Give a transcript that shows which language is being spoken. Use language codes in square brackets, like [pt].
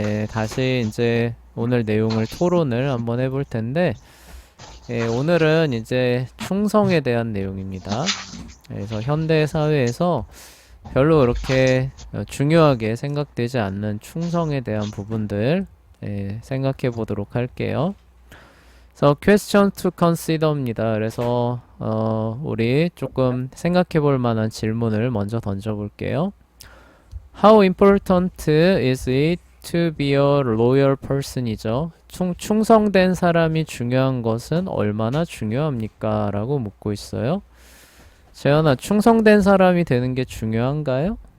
[ko] 다시 이제 오늘 내용을 토론을 한번 해볼 텐데, 오늘은 이제 충성에 대한 내용입니다. 그래서 현대 사회에서 별로 그렇게 중요하게 생각되지 않는 충성에 대한 부분들 생각해 보도록 할게요. 그래서 [en] question to consider입니다. [ko] 그래서 우리 조금 생각해 볼 만한 질문을 먼저 던져 볼게요. [en] How important is it to be a loyal person이죠. [ko] 충성된 사람이 중요한 것은 얼마나 중요합니까? 라고 묻고 있어요. 재현아, 충성된 사람이 되는 게 중요한가요?